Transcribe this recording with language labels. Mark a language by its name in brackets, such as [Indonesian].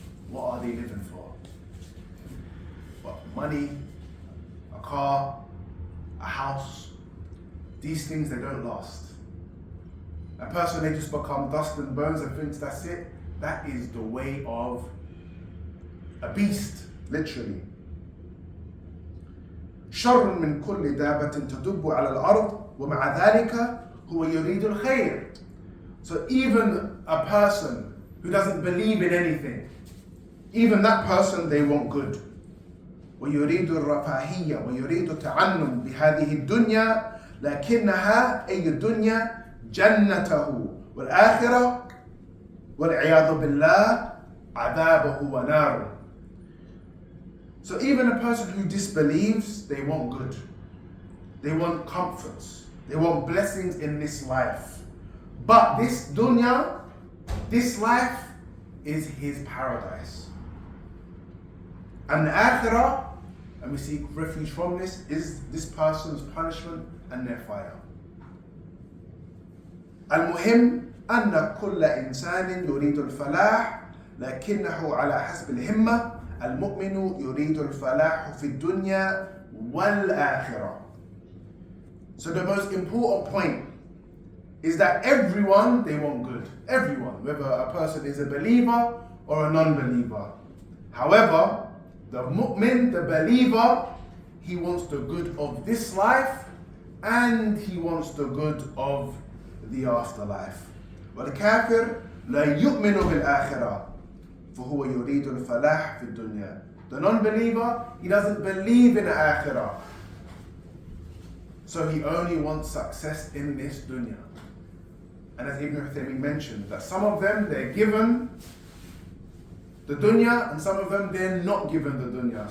[English] What are they living for? What? Money, a car, a house. These things, they don't last. A person, they just become dust and bones and thinks that's it. That is the way of a beast, literally. [Arabic] شر من كل دابة تدب على الأرض ومع ذلك هو يريد الخير. [English] So even a person who doesn't believe in anything, even that person, they want good. [Arabic] ويريد الرفاهية ويريد التعنم بهذه الدنيا لكنها أي الدنيا جنته والآخرة والعياذ بالله عذابه وناره. [English] So even a person who disbelieves, they want good. They want comforts. They want blessings in this life. But this dunya, this life is his paradise. And the akhirah, and we seek refuge from this, is this person's punishment and their fire. [Arabic] المهم أن كل إنسان يريد الفلاح لكنه على حسب الهمة. المؤمن يريد الفلاح في الدنيا والآخرة. [English] So the most important point is that everyone, they want good. Everyone, whether a person is a believer or a non-believer. However, the mu'min, the believer, he wants the good of this life and he wants the good of the afterlife. [Arabic] والكافر لا يؤمن بالآخرة فهو يريد الفلاح في الدنيا. [English] The non-believer, he doesn't believe in the akhirah. So he only wants success in this dunya. And as Ibn Uthaymeen mentioned, that some of them, they're given the dunya, and some of them, they're not given the dunya.